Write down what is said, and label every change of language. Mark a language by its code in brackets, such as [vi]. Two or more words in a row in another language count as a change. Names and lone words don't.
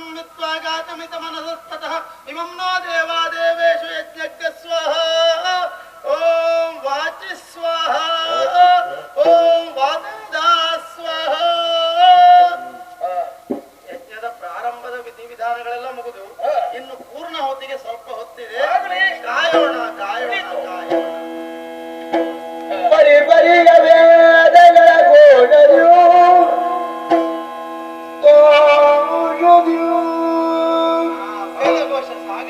[sa] मित्वा गातुमित मनसस्ततः इमं नो देवा देवेषु यज्ञज्ञ स्वाहा ओम वाचि स्वाहा ओम वादा स्वाहा. [kn] ಯಜ್ಞದ ಪ್ರಾರಂಭದ ವಿಧಿವಿಧಾನಗಳೆಲ್ಲ ಮುಗಿದು ಇನ್ನು ಪೂರ್ಣ ಹೊತ್ತಿಗೆ ಸ್ವಲ್ಪ ಹೊತ್ತಿದೆ. ಕಾಯೋಣ ಕಾಯೋಣ ಕಾಯೋಣ. ಬರಿ ಬರಿಯ ವೇದಗಳ ಗೋಡರು ವೇದಘೋಷ ಸಾಗಲಿ.